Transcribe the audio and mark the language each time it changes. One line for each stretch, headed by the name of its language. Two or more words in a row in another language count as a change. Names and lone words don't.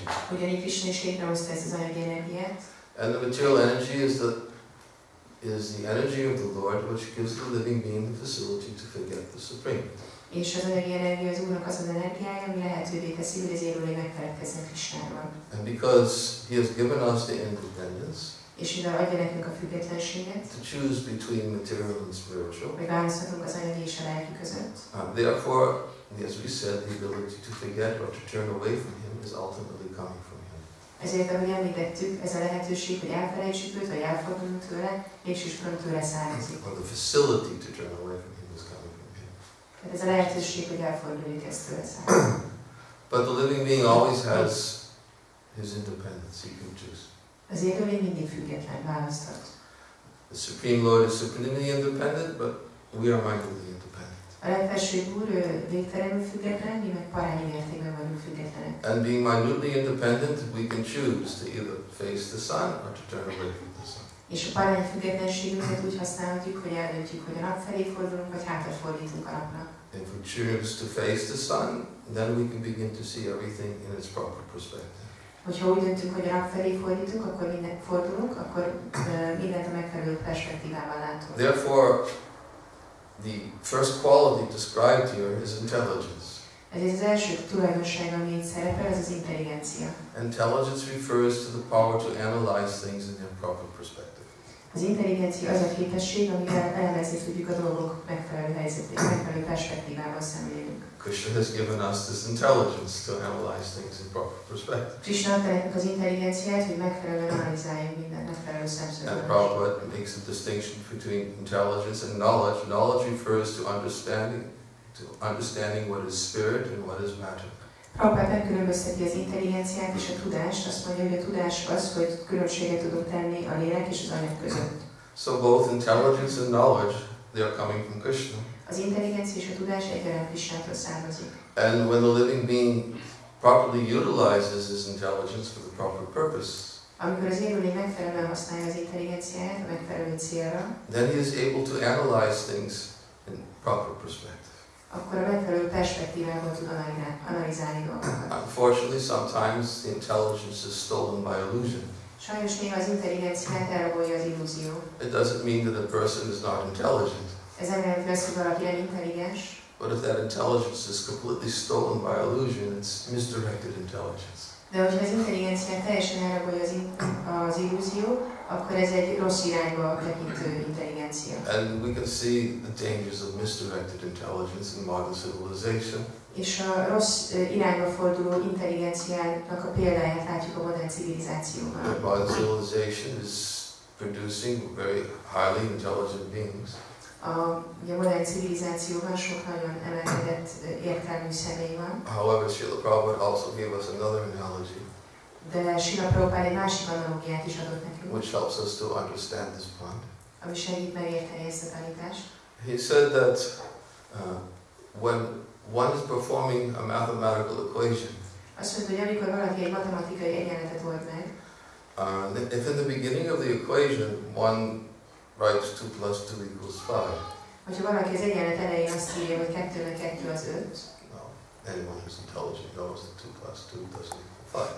Hungarian: Ugyanígy Krishna is létrehozta ezt az anyagi energiát.
English: And the material energy is the energy of the Lord, which gives the living being the facility to forget the Supreme.
Hungarian: És az anyagi energia az Úrnak az az energiája, ami lehetővé teszi, hogy az élőlény megfeledkezzen Krisnáról.
English: And because He has given us the independence,
Hungarian: És mivel adja nekünk a függetlenséget,
English: to choose between material and spiritual,
Hungarian: hogy választhatunk az anyagi és a lelki között,
English: therefore, as we said, the ability to forget or to turn away from Him is ultimately coming from Him.
Hungarian: ezért, ahogy említettük, ez a lehetőség, hogy elfelejtsük őt, vagy elfordulunk tőle, végsősorban tőle származik.
English: Or the facility to turn away from Him is coming from Him.
Hungarian: Tehát ez a lehetőség, hogy elforduljuk, ez tőle származik.
English: But the living being always has his independence. He can choose.
Hungarian: Az élőlény mindig független, választhat.
English: The Supreme Lord is supremely independent, but we are mindfully independent.
Hungarian: A legfelsőbb Úr végtelenül független, mi meg parányi mértékben vagyunk függetlenek.
English: And being minutely independent, we can choose to either face the sun or to turn away from the sun.
Hungarian: És a parány függetlenségünket úgy használhatjuk, hogy eldöntjük, hogy a nap felé fordulunk, vagy hátat fordítunk a napnak.
English: If we choose to face the sun, then we can begin to see everything in its proper perspective.
Hungarian: Hogyha úgy döntünk, hogy a nap felé fordítunk, akkor mindent a megfelelő perspektívával látunk.
English: Therefore, the first quality described here is intelligence.
Hungarian: Ezért az első tulajdonság, ami itt szerepel, ez az intelligencia.
English: Intelligence refers to the power to analyze things in their proper perspective.
Hungarian: Az intelligencia az a képesség, amivel elemezni tudjuk a dolgok megfelelő helyzetét, megfelelő perspektívával szemlélünk.
English: Krishna has given us this intelligence to analyze things in proper perspective.
Hungarian: Krishna adta nekünk az intelligenciát, hogy megfelelően analizáljunk mindent, megfelelő
English: And
Hungarian: szemszögből.
English: Prabhupada makes a distinction between intelligence and knowledge. Knowledge refers to understanding what is spirit and what is matter.
Hungarian: Prabhupád megkülönbözteti az intelligenciát és a tudást, azt mondja, hogy a tudás az, hogy különbséget tudunk tenni a lélek és az anyag között.
English: So both intelligence and knowledge, they are coming from Krishna.
Hungarian: Az intelligencia és a tudás egyaránt Krisnától származik.
English: And when the living being properly utilizes his intelligence for the proper purpose,
Hungarian: Amikor az élőlény megfelelően használja az intelligenciáját a megfelelő célra,
English: then he is able to analyze things in proper perspective.
Hungarian: akkor a megfelelő perspektívával tud analizálni dolgokat.
English: Unfortunately, sometimes the intelligence is stolen by illusion.
Hungarian: Sajnos néha az intelligenciát elrabolja az illúzió.
English: It doesn't mean that a person is not intelligent,
Hungarian: Ez nem jelenti azt, hogy valaki nem intelligens,
English: but if that intelligence is completely stolen by illusion, it's misdirected intelligence.
Hungarian: de hogyha az intelligenciát teljesen elrabolja az illúzió, akkor ez egy rossz irányba tekintő intelligencia.
English: And we can see the dangers of misdirected intelligence in modern civilization.
Hungarian: És a rossz irányba forduló intelligenciának a példáját látjuk a modern civilizációban.
English: The modern civilization is producing very highly intelligent beings.
Hungarian: Ugye a modern civilizációban sok nagyon emelkedett értelmű személy van.
English: However, Srila Prabhupada also gave us another analogy,
Hungarian: De Srila Prabhupád egy másik analógiát is adott nekünk,
English: which helps us to understand this point.
Hungarian: ami segít megérteni ezt a tanítást.
English: He said that when one is performing a mathematical equation,
Hungarian: Azt mondta, hogy amikor valaki egy matematikai egyenletet old meg,
English: if in the beginning of the equation one writes 2 plus 2 equals 5,
Hungarian: hogyha valaki az egyenlet elején azt írja, hogy 2 meg 2 az 5,
English: anyone who's intelligent knows that 2 plus 2 doesn't equal 5.